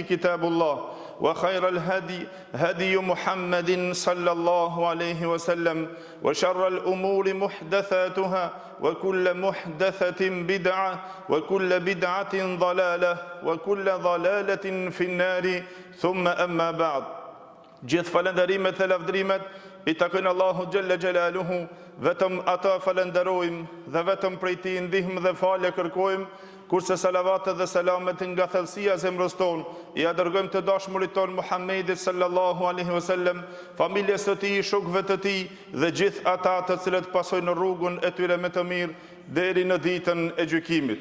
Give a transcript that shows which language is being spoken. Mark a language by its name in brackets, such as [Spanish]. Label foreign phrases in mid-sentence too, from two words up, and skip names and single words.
[Arabic] كتاب الله وخير الهدي هدي محمد صلى الله عليه وسلم وشر الأمور محدثاتها وكل محدثة بدعة وكل بدعة ضلالة وكل ضلالة في النار ثم أما بعد [Albanian] gjithë falënderimet dhe lavdrimet I takojnë Allahu Gjelle Gjelaluhu, vetëm ata falenderojmë dhe vetëm prej Tij ndihmë dhe falje kërkojmë, kurse salavatet dhe selamet nga thellësia e zemrës tonë I dërgojmë të dashmurit tonë Muhammedit [Arabic] صلى الله عليه وسلم, [Albanian] familjes së Tij, shokëve të Tij dhe gjithë ata të cilët pasojnë rrugën e tyre me të mirë deri në ditën e gjykimit.